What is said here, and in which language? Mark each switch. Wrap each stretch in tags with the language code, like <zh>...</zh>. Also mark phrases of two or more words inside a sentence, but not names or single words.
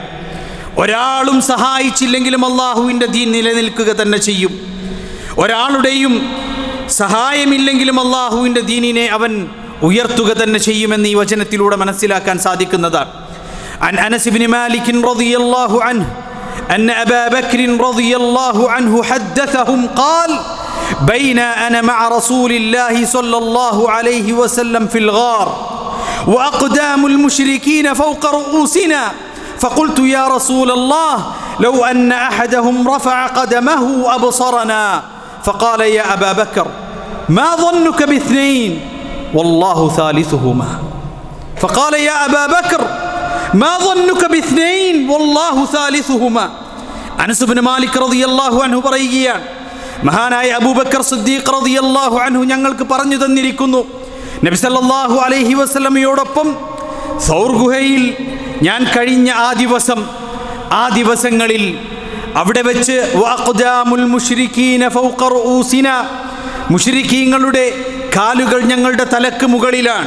<ml>ഒരാളും സഹായിച്ചില്ലെങ്കിലും അല്ലാഹുവിൻ്റെ ദീൻ നിലനിൽക്കുക തന്നെ ചെയ്യും. ഒരാളുടെയും സഹായമില്ലെങ്കിലും അല്ലാഹുവിൻ്റെ ദീനിനെ അവൻ ഉയർത്തുക തന്നെ ചെയ്യുമെന്ന് ഈ വചനത്തിലൂടെ മനസ്സിലാക്കാൻ സാധിക്കുന്നതാണ്.</ml> <ar>عن أنس بن مالك رضي الله عنه أن أبا بكر رضي الله عنه حدثهم قال: بين أنا مع رسول الله صلى الله عليه وسلم في الغار وأقدام المشركين فوق رؤوسنا فقلت يا رسول الله لو أن أحدهم رفع قدمه أبصرنا فقال يا أبا بكر ما ظنك باثنين والله ثالثهما فقال يا أبا بكر ما ظنك باثنين والله ثالثهما.</ar> <ml>അനസ് ഇബ്നു മാലിക്</ml> <ar>رضي الله عنه</ar> <ml>പറയുകയാണ്, മഹാനായ അബൂബക്കർ സിദ്ദീഖ്</ml> <ar>رضي الله عنه</ar> <ml>ഞങ്ങൾക്ക് പറഞ്ഞു തന്നിരിക്കുന്നു, നബി</ml> <ar>صلى الله عليه</ar> <ml>വസല്ലമയോടൊപ്പം സൗർ ഗുഹയിൽ ഞാൻ കഴിഞ്ഞ ആ ദിവസങ്ങളിൽ അവിടെ വെച്ച്</ml> <ar>وأقدام المشركين فوق رؤوسنا,</ar> <ml>മുശ്രിക്കീങ്ങളുടെ കാലുകൾ ഞങ്ങളുടെ തലക്ക് മുകളിലാണ്.</ml>